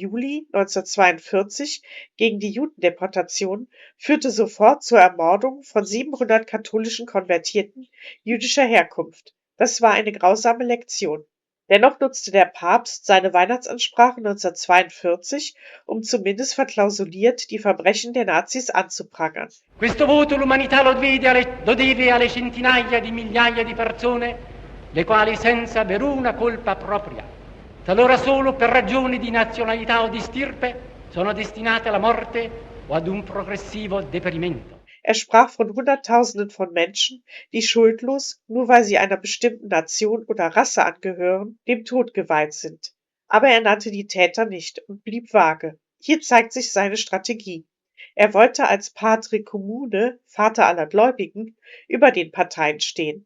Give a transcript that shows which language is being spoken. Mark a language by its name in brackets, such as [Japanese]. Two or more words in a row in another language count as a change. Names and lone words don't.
[German] Juli 1942 gegen die Judendeportation führte sofort zur Ermordung von 700 katholischen Konvertierten jüdischer Herkunft. Das war eine grausame Lektion. Dennoch nutzte der Papst seine Weihnachtsansprache 1942, um zumindest verklausuliert die Verbrechen der Nazis anzuprangern. [Italian] Questo voto l'umanità lo deve alle centinaia di migliaia di persone, le quali senza aver una colpa propria, talora solo per ragioni di nazionalità o di stirpe, sono destinate alla morte o ad un progressivo deperimento. [German] Er sprach von Hunderttausenden von Menschen, die schuldlos, nur weil sie einer bestimmten Nation oder Rasse angehören, dem Tod geweiht sind. Aber er nannte die Täter nicht und blieb vage. Hier zeigt sich seine Strategie. Er wollte als [Italian] Patre Commune, [German] Vater aller Gläubigen, über den Parteien stehen.